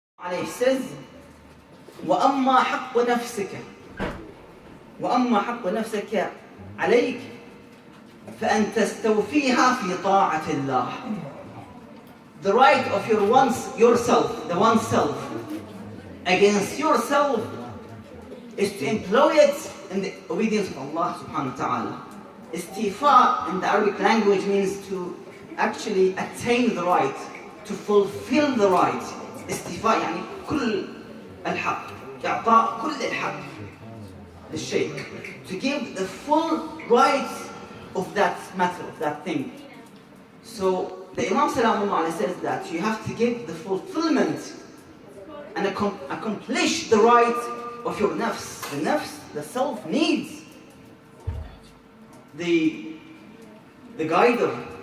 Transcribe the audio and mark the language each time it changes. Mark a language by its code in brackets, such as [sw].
[ar] عليه says وأما حق نفسك عليك فأن تستوفيها في طاعة الله. [en] The right of yourself, the oneself, against yourself is to employ it in the obedience of Allah subhanahu wa ta'ala. Istifa in the Arabic language means to actually attain the right, to fulfill the right. [ar] Istifa يعني كل الحق، إعطاء كل الحق للشيء. [en] To give the full rights of that matter, of that thing. So the Imam Salamullah says that you have to give the fulfillment and accomplish the right of your nafs. The nafs, the self, needs the guider.